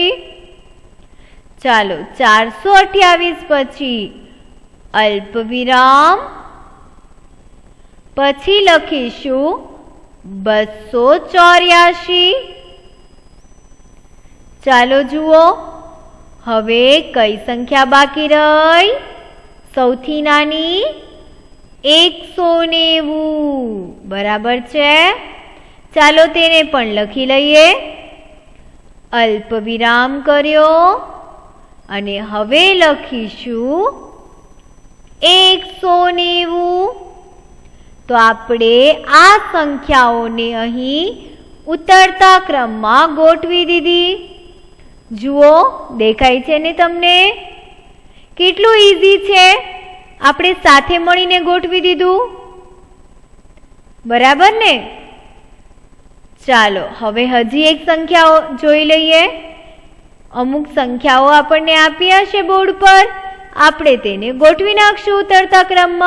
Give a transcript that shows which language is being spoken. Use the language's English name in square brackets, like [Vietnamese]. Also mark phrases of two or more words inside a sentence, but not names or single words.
[Gujarati] ચાલો 428 પછી અલ્પવિરામ પછી લખીશું 284। ચાલો જુઓ હવે કઈ સંખ્યા બાકી રહી? સૌથી નાની 190 બરાબર છે। ચાલો તેને પણ લખી લઈએ। અલ્પવિરામ કર્યો અને હવે લખીશું 190। તો આપણે આ સંખ્યાઓને અહીં ઉતરતા ક્રમમાં ગોઠવી દીધી। જુઓ દેખાય છે ને તમને? કેટલું ઈઝી છે। આપણે સાથે મળીને ગોઠવી દીધું બરાબર ને। ચાલો હવે હજી એક સંખ્યા જોઈ લઈએ। અમુક સંખ્યાઓ આપણને આપી હશે બોર્ડ પર, આપણે તેને ગોઠવી નાખશું ઉતરતા ક્રમમાં।